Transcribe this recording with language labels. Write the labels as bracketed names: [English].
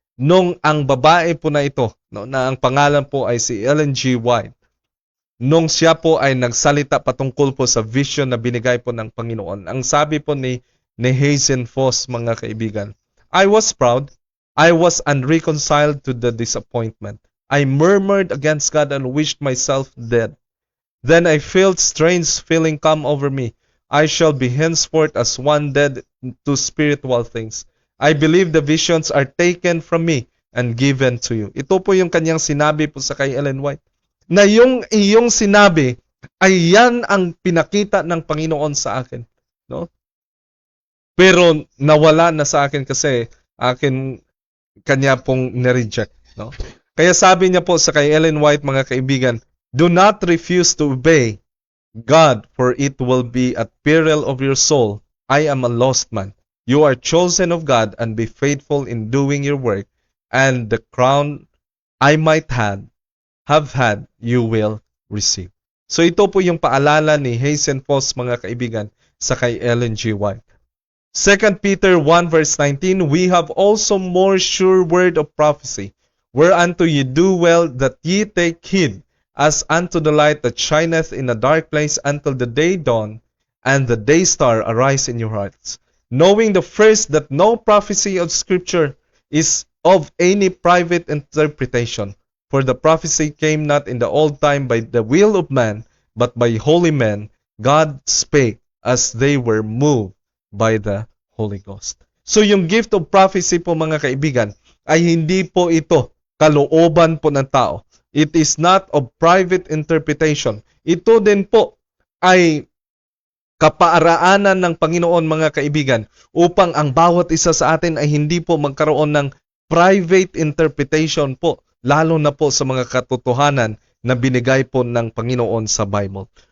[Filipino] Nung ang babae po na ito, no, na ang pangalan po ay si Ellen G. White, nung siya po ay nagsalita patungkol po sa vision na binigay po ng Panginoon, ang sabi po ni Hazen Foss, mga kaibigan, [English] I was proud. I was unreconciled to the disappointment. I murmured against God and wished myself dead. Then I felt strange feeling come over me. I shall be henceforth as one dead to spiritual things. I believe the visions are taken from me and given to you. [Filipino] Ito po yung kanyang sinabi po sa kay Ellen White. Na yung iyong sinabi ay yan ang pinakita ng Panginoon sa akin, no? Pero nawala na sa akin kasi kanya pong nireject, no? Kaya sabi niya po sa kay Ellen White, mga kaibigan, [English] do not refuse to obey God, for it will be at peril of your soul. I am a lost man. You are chosen of God, and be faithful in doing your work, and the crown I might have had, you will receive. [Filipino] So ito po yung paalala ni Hazen Foss, mga kaibigan, sa kay Ellen G. White. [English] 2 Peter 1 verse 19, we have also more sure word of prophecy, whereunto ye do well that ye take heed, as unto the light that shineth in a dark place until the day dawn, and the day star arise in your hearts. Knowing the first that no prophecy of Scripture is of any private interpretation, for the prophecy came not in the old time by the will of man, but by holy men. God spake as they were moved by the Holy Ghost. [Filipino] So yung gift of prophecy po, mga kaibigan, ay hindi po ito kalooban po ng tao. [English] It is not of private interpretation. [Filipino] Ito din po ay kapaaraanan ng Panginoon, mga kaibigan, upang ang bawat isa sa atin ay hindi po magkaroon ng private interpretation po, lalo na po sa mga katotohanan na binigay po ng Panginoon sa Bible.